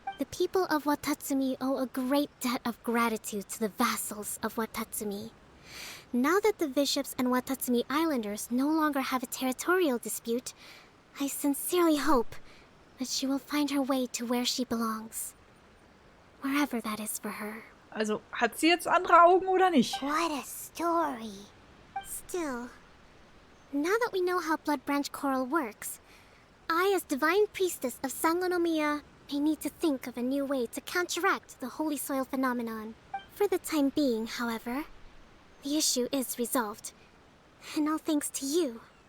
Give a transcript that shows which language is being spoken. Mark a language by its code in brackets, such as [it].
[en] The people of Watatsumi owe a great debt of gratitude to the vassals of Watatsumi. Now that the bishops and Watatsumi Islanders no longer have a territorial dispute, I sincerely hope that she will find her way to where she belongs. Wherever that is for her. [de] Also, hat sie jetzt andere Augen oder nicht? [en] What a story. Still, now that we know how Blood Branch Coral works, I, as Divine Priestess of Sangonomiya, may need to think of a new way to counteract the Holy Soil phenomenon. For the time being, however, the issue is resolved, and all thanks to you.